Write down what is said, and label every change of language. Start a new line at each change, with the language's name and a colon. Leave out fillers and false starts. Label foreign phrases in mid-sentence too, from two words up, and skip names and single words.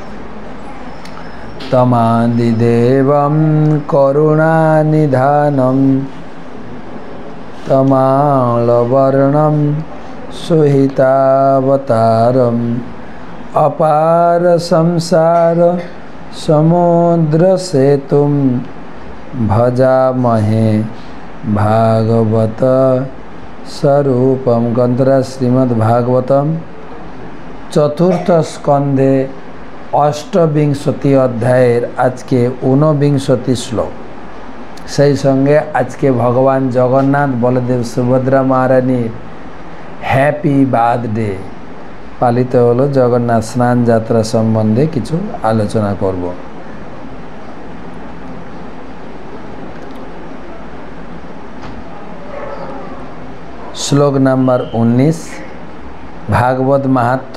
Sanskrit: तमादिदेवं करुणानिधानं तमालवर्णं सुहितावतारम् अपार संसार समुद्रसेतुं भजामहे भागवत स्वरूपम। ग्रंथराज श्रीमद्भागवतम चतुर्थ स्कंधे अष्टविंशति अध्याय
Bangla: আজ কে
Sanskrit: 49 श्लोक।
Bangla: সেই সঙ্গে আজকে ভগবান জগন্নাথ বলদেব সুভদ্রা মহারানীর
English: happy birthday
Bangla: পালিত হলো। জগন্নাথ স্নান যাত্রা সম্বন্ধে কিছু আলোচনা করব। শ্লোক নাম্বার 19 ভাগবত মাহাত্ম্য।